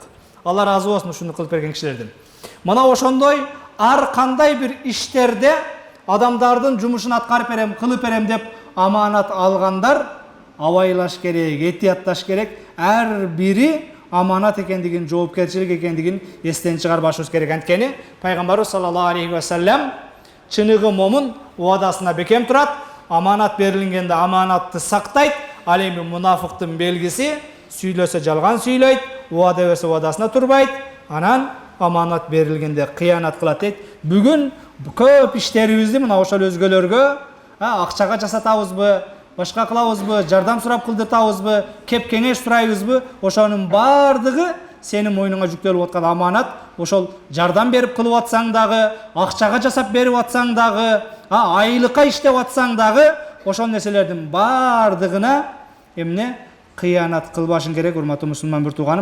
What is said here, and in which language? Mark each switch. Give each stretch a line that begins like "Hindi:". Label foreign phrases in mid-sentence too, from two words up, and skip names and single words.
Kyrgyz: Алла разы болсун ушуну кылып берген кишилерден. Мына ошондой ар кандай бир иштерде адамдардын жумушун аткарып берем, кылып берем деп аманат алгандар абайлаш керек, этиятташ керек. Ар бири аманат экендигин, жоопкерчилик экендигин эстен чыгарбашыбыз керек. Анткени пайгамбарыбыз
Arabic: صلى الله عليه وسلم
Kyrgyz: чыныгы момун уадасына бекем турат, аманат берилгенде аманатты сактайт. Ал эми мунафыктын белгиси сүйлөсө жалган сүйлөйт, уада берсе уадасына турбайт, анан аманат берилгенде кыянат кылат дейт. Бүгүн көп иштерибизди мына ошол өзгөлөргө акчага жасатабызбы, башка кылабызбы, жардам сурап кылдыртабызбы, кеп кеңеш сурайбызбы, ошонун бардыгы сенин мойнуңа жүктөлүп аткан аманат, ошол жардам берип кылып атсаң дагы, акчага жасап берип атсаң дагы, айлыкка иштеп атсаң дагы, ошол нерселердин бардыгына эмне кыянат кылбашың керек, урматтуу мусулман бир тууганым.